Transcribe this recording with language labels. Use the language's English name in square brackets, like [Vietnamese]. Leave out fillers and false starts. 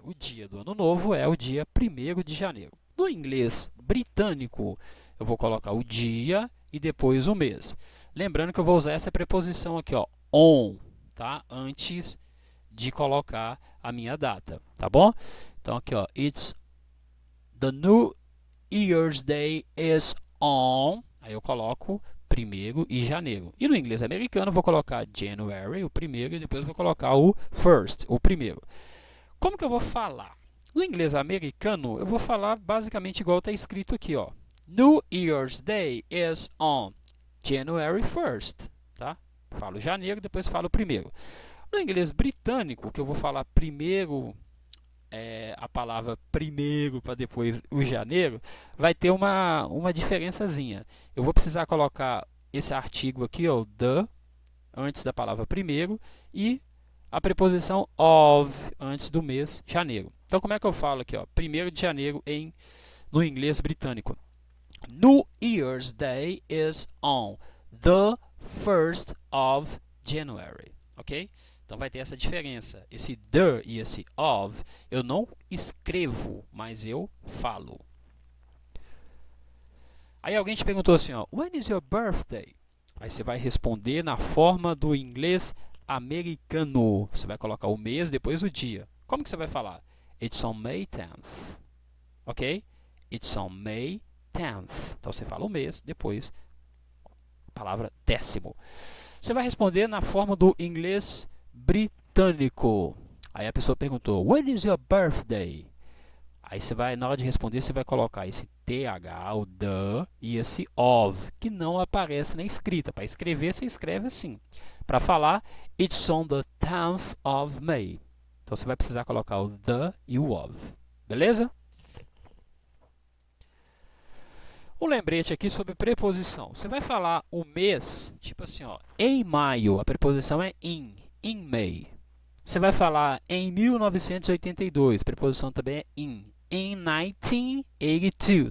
[Portuguese] O dia do Ano Novo é o dia 1º de janeiro. No inglês britânico, eu vou colocar o dia e depois o mês. Lembrando que eu vou usar essa preposição aqui, ó, on, tá? Antes de colocar a minha data, tá bom? Então aqui, ó, [English] it's the New Year's Day is on. [Portuguese] Aí eu coloco 1º e janeiro. E no inglês americano eu vou colocar January, o 1º, e depois vou colocar o first, o 1º. Como que eu vou falar? No inglês americano eu vou falar basicamente igual está escrito aqui, ó. [English] New Year's Day is on January 1st, tá? [Portuguese] Falo janeiro, depois falo 1º. No inglês britânico, que eu vou falar 1º a palavra primeiro para depois o janeiro, vai ter uma diferençazinha. Eu vou precisar colocar esse artigo aqui, ó, the, antes da palavra primeiro, e a preposição of antes do mês janeiro. Então, como é que eu falo aqui, ó? 1º de janeiro no inglês britânico. [English] New Year's Day is on the 1st of January, ok? [Portuguese] Então vai ter essa diferença. Esse the e esse of eu não escrevo, mas eu falo. Aí alguém te perguntou assim, ó, [English] when is your birthday? [Portuguese] Aí você vai responder na forma do inglês americano. Você vai colocar o mês depois o dia. Como que você vai falar? [English] It's on May 10th. [Portuguese] Ok? [English] It's on May 10th. [Portuguese] Então você fala o mês, depois a palavra décimo. Você vai responder na forma do inglês britânico. Aí a pessoa perguntou, [English] when is your birthday? [Portuguese] Aí você vai, na hora de responder, você vai colocar esse TH, o the, e esse of, que não aparece na escrita. Para escrever, você escreve assim. Para falar, [English] it's on the 10th of May. [Portuguese] Então você vai precisar colocar o the e o of. Beleza? Um lembrete aqui sobre preposição. Você vai falar o mês, tipo assim, ó, em maio, a preposição é in May. Você vai falar em 1982, a preposição também é in 1982.